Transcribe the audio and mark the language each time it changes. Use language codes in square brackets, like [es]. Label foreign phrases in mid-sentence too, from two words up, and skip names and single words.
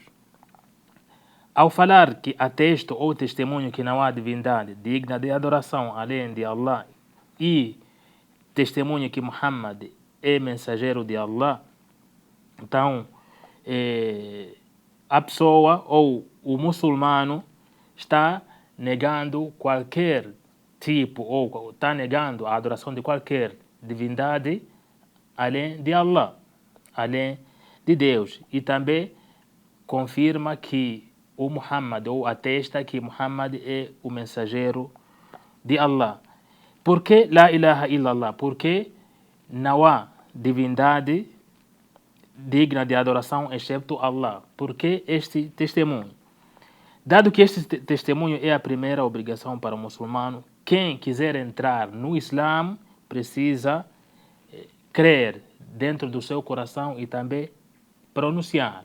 [pt] Ao falar que atesto ou testemunho que não há divindade digna de adoração além de Allah e testemunho que Muhammad é mensageiro de Allah, então a pessoa ou o muçulmano está negando qualquer tipo ou está negando a adoração de qualquer divindade além de Allah, além de Deus. E também confirma que o Muhammad, ou atesta que Muhammad é o mensageiro de Allah. Por que [ar] لا إله إلا الله? [pt] Porque não há divindade digna de adoração excepto Allah. Por que este testemunho? Dado que este testemunho é a primeira obrigação para o muçulmano, quem quiser entrar no Islã precisa crer dentro do seu coração e também pronunciar.